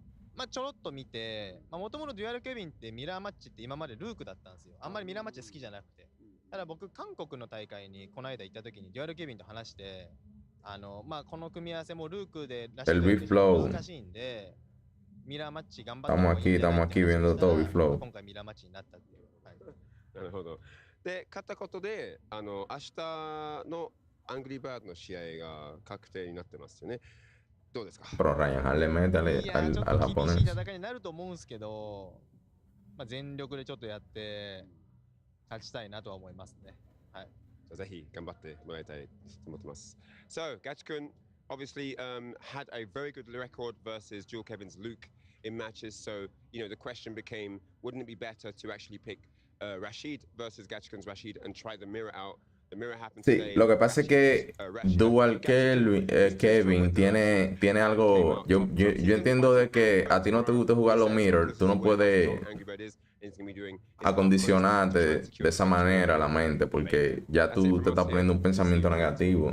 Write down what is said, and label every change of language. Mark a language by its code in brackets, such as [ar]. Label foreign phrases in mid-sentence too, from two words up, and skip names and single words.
[ja] ちょろっと見て、もともとデュアルケビンってミラーマッチって今までルークだったんですよ。あんまりミラーマッチ好きじゃなくて。ただ僕韓国の大会にこの間行った時にデュアルケビンと話して。この組み合わせもルークでらしい難しいんで、ミラーマッチ頑張って。 [es] Estamos aquí viendo todo Big Flow。 [ja] 今回ミラーマッチになったっていう。はい、なるほど。で、勝ったことで、明日のアングリーバードの試合が確定になってますよね。どうですか [es] ？Pero Ryan Hall le mete al japonés。 [ja] 厳しい戦いになると思うんですけど、全力でちょっとやって勝ちたいなとは思いますね。はい。ぜひ頑張ってもらいたいと思ってます。 [en] So, Gachikun obviously had a very good record versus Jewel Kevin's Luke in matches. So, the question became, wouldn't it be better to actually pick Rashid versus Gachikun's Rashid and try the mirror out? The mirror happens [es] sí, lo que pasa es que Dual Kevin tiene algo. Yo entiendo de que a ti no te gusta jugar los mirrors, tú no puedes acondicionarte de esa manera la mente, porque ya tú te estás poniendo un pensamiento negativo.